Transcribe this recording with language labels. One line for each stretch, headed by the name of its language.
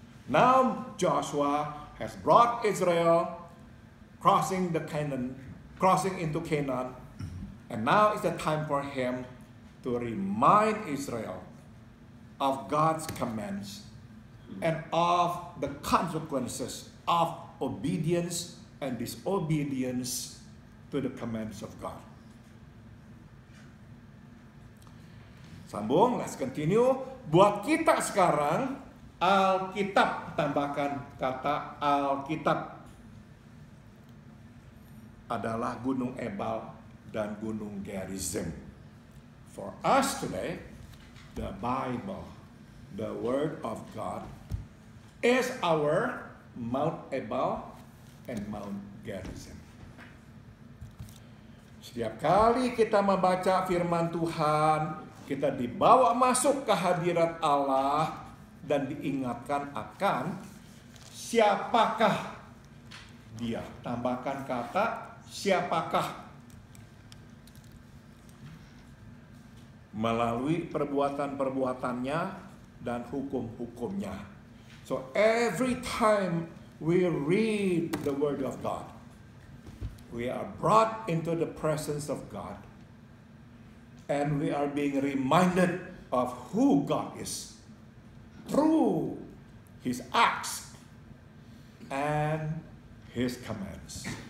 English: Now Joshua has brought Israel crossing into Canaan, and now is the time for him to remind Israel of God's commands and of the consequences of obedience and disobedience to the commands of God.
Indonesian: Sambung,
English: let's continue.
Indonesian: Buat kita sekarang, Alkitab, tambahkan kata Alkitab, adalah Gunung Ebal dan Gunung Gerizim.
English: For us today, the Bible, the Word of God, is our Mount Ebal and Mount Gerizim.
Indonesian: Setiap kali kita membaca firman Tuhan, kita dibawa masuk ke hadirat Allah dan diingatkan akan siapakah Dia. Tambahkan kata siapakah. Melalui perbuatan-perbuatannya dan hukum-hukumnya.
English: So every time we read the Word of God, we are brought into the presence of God. And we are being reminded of who God is through His acts and His commands.